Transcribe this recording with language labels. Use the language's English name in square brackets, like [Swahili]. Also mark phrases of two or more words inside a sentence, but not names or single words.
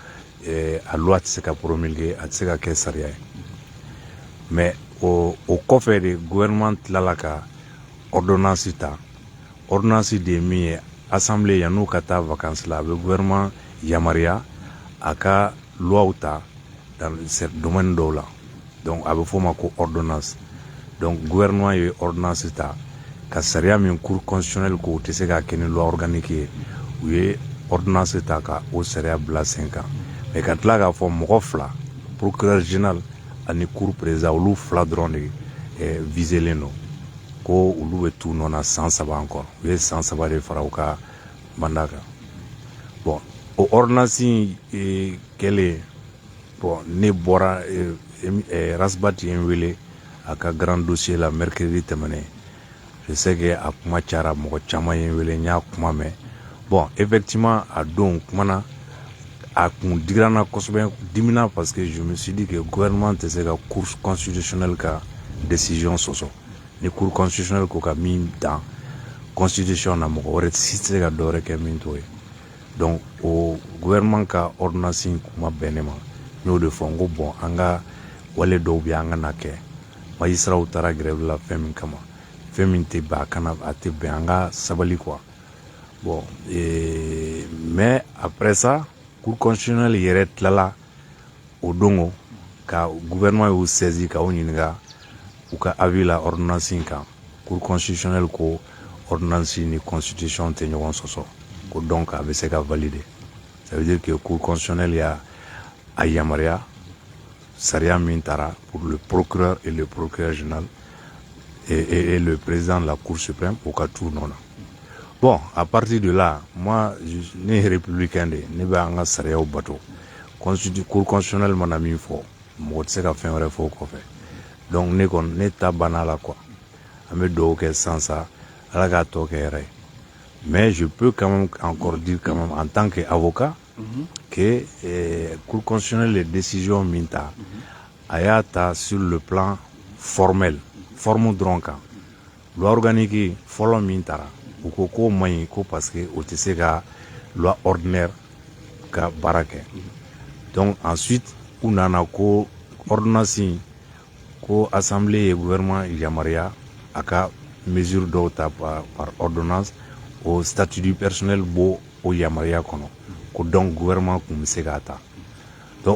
[Bambara] a loi tɛ se ka promulguer a tɛ se ka kɛ sariya ye mais o kɔfɛ de gouvernement tilala ka ordonnance ta ordonnance de ye min ye assemblée yan'u ka taa vacances la a bɛ gouvernement yamaruya a ka loi ta [French] dans ce domaine [Bambara] dɔw la donc a bɛ f'o ma ko ordonnance donc gouvernement ye ordonnance ta ka sariya min [French] cour constitutionnelle [Bambara] ko tɛ se ka kɛ ni [French] loi organique [Bambara] ye u ye ordonnance ta ka o sariya bila sen kan mais ka tila k'a fɔ mɔgɔ fila [French] procureur général [Bambara] ani [French] cour président [Bambara] olu fila dɔrɔn de viselen don ko olu bɛ t'u nɔ na san 3 encore u ye san 3 de fara u ka mandat kan bon o ordonnance kɛlen bon ne bɔra Rasbat ye n wele a ka [French] grand dossier [Bambara] la mercredi tɛmɛnen [French] je sais que [Bambara] a kuma cayara mɔgɔ caman ye n wele n y'a kuma mɛn [French] bon effectivement [Bambara] a don kumana a kun digira n na kosɛbɛ dimina [French] parce que je me suis dit que gouvernement [Bambara] tɛ se ka [French] cour constitutionnelle [Bambara] ka décision sɔsɔ ni [French] cour constitutionnelle [Bambara] ko ka min dan constitution na mɔgɔ wɛrɛ si tɛ se ka dɔ wɛrɛ kɛ min t'o ye donc o gouvernement ka ordonnance kuma bɛn ne ma n y'o de fɔ n ko bon an ka wale dɔw bɛ an ka na kɛ magistrats taara grève la fɛn min kama fɛn min tɛ bɛn a tɛ bɛn an ka sabali [French] quoi bon [Bambara] mais après ça [French] cour constitutionnelle [Bambara] yɛrɛ tilala o dongo ka gouvernement y'u saisi ka o ɲininka u ka avis la ordonnance kan [French] cour constitutionnelle [Bambara] ko ordonnance ni constitution tɛ ɲɔgɔn sɔsɔ ko donc a bɛ se ka valider [French] ça veut dire que cour constitutionnelle [Bambara] y'a a yamaruya sariya min taara [French] pour le procureur et le procureur général et le président de la cour suprême [Bambara] au ka t'u nɔ na [French] bon à partir de là moi [Bambara] ne ye [French] républicain de [Bambara] ne bɛ an ka sariyaw bato cour constitutionnelle mana min fɔ mɔgɔ tɛ se ka fɛn wɛrɛ fɔ o kɔfɛ donc ne kɔni ne ta banna la quoi an bɛ dugawu kɛ san sa ala k'a tɔ kɛ yɛrɛ ye [French] mais je peux quand même encore dire quand même en tant qu'avocat que cour constitutionnelle les décisions [Bambara] min ta a y'a ta [French] sur le plan formel forme [Bambara] dɔrɔn kan [French] loi organique [Bambara] fɔlɔ min taara u ko k'o man ɲi ko parce que o tɛ se ka [French] loi ordinaire [Bambara] ka baara kɛ [French] donc ensuite [Bambara] u nana ko ordonnance in ko assemblée ye gouvernement yamaruya a ka mesure dɔw ta [French] par ordonnance au statut du personnel [Bambara] bo o yamaruya kɔnɔ ko donc gouvernement kun bɛ se k'a ta donc